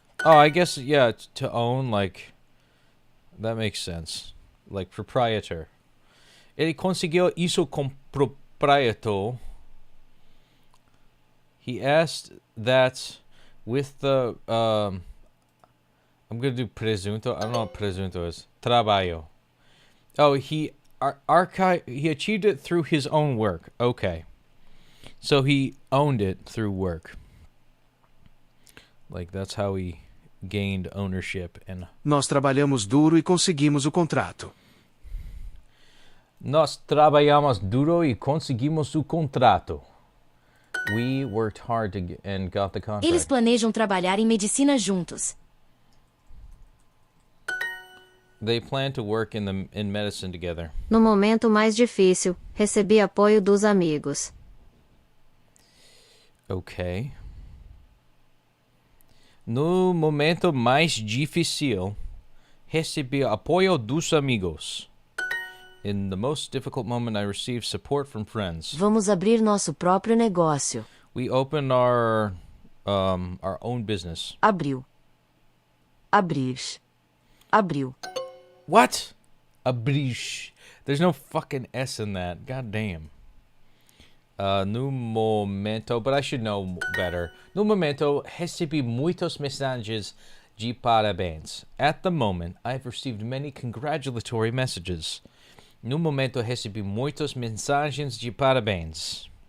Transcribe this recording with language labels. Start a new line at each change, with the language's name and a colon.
English: Oh, I guess, yeah, to own, like, that makes sense. Like, proprietor.
Portuguese: Ele conseguiu isso com proprietor.
English: He asked that with the, I'm going to do presunto. I don't know what presunto is. Trabalho. Oh, he achieved it through his own work. Okay. So he owned it through work. Like, that's how he gained ownership. And
Portuguese: Nós trabalhamos duro e conseguimos o contrato. nós trabalhamos duro e conseguimos o contrato.
English: We worked hard and got the contract.
Portuguese: Eles planejam trabalhar em medicina juntos.
English: They plan to work in medicine together.
Portuguese: No momento mais difícil, recebi apoio dos amigos.
English: Okay.
Portuguese: No momento mais difícil, recebi apoio dos amigos.
English: In the most difficult moment, I received support from friends.
Portuguese: Vamos abrir nosso próprio negócio.
English: We opened our own business.
Portuguese: Abriu. Abrir. Abriu.
English: What? Abrir. There's no fucking S in that. God damn.
Portuguese: No momento,
English: but I should know better.
Portuguese: No momento, recebi muitos mensagens de parabéns.
English: At the moment, I've received many congratulatory messages.
Portuguese: No momento, recebi muitos mensagens de parabéns.